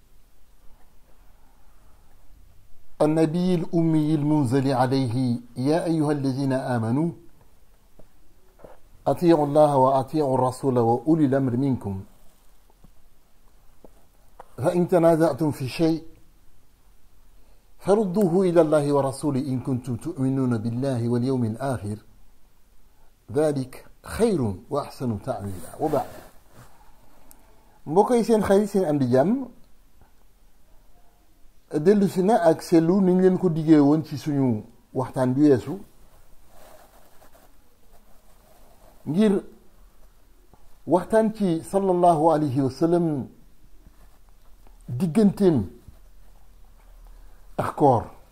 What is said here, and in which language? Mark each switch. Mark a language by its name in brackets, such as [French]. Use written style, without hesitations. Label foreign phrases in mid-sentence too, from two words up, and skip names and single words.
[Arabic] النبي الأمي المنزل عليه: يا أيها الذين آمنوا أطيعوا الله وأطيعوا الرسول وأولي الأمر منكم، فإن تنازعتم في شيء فردوه إلى الله ورسوله إن كنتم تؤمنون بالله واليوم الآخر، ذلك خير وأحسن تأويلا. وبعد، [Wolof] mbokk yi seen xarit seen am di jàmm dellu si na ak seetlu ni ñu leen ko diggee woon ci suñu waxtaan bi weesu ngir waxtaan ci [Arabic] صلى الله عليه وسلم [Wolof] digganteem ak koor.